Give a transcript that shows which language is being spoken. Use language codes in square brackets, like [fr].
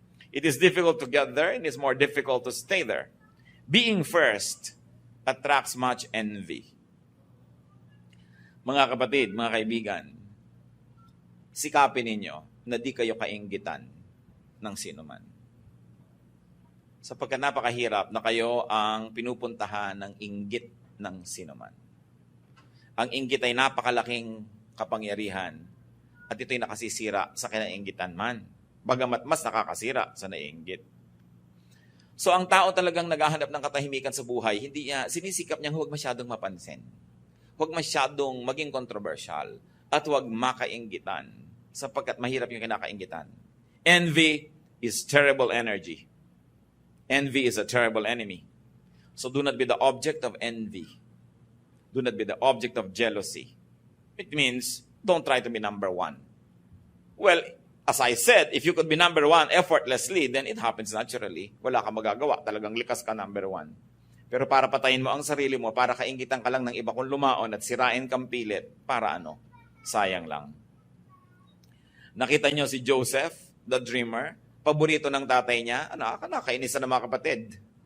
[en] It is difficult to get there, and it's more difficult to stay there. Being first attracts much envy. [tl] Mga kapatid, mga kaibigan, sikapin ninyo na di kayo kainggitan ng sino man. Sapagkat napakahirap na kayo ang pinupuntahan ng inggit ng sino man. Ang inggit ay napakalaking kapangyarihan at ito'y nakasisira sa kinainggitan man. Bagamat mas nakakasira sa naiinggit. So ang tao talagang naghahanap ng katahimikan sa buhay, hindi niya, sinisikap niyang huwag masyadong mapansin. Huwag masyadong maging controversial at huwag makainggitan sapagkat mahirap yung kinakainggitan. [en] Envy is terrible energy. Envy is a terrible enemy. So do not be the object of envy. Do not be the object of jealousy. It means, don't try to be number 1. Well, as I said, if you could be number 1 effortlessly, then it happens naturally. [tl] Wala ka magagawa. Talagang likas ka number 1. Pero para patayin mo ang sarili mo, para kainggitan ka lang ng iba kung lumaon at sirain kang pilit, para ano? Sayang lang. Nakita niyo si Joseph, the dreamer, paborito ng tatay niya, nakainis na mga kapatid.